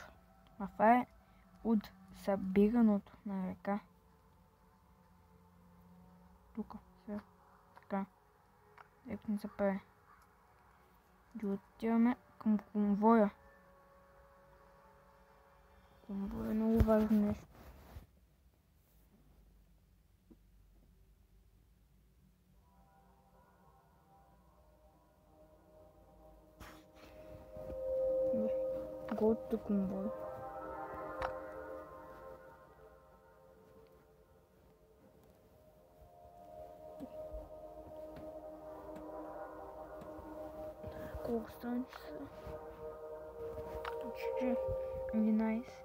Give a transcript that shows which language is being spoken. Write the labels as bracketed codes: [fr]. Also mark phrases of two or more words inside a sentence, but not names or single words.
[bg] А това е от събираното на река. Тук, сега. Така. Ето не се прави. И отиваме към конвоя. Конвоя е много важно нещо. [en] Go to convoy. [bg] Колко стане часа? Почти 11.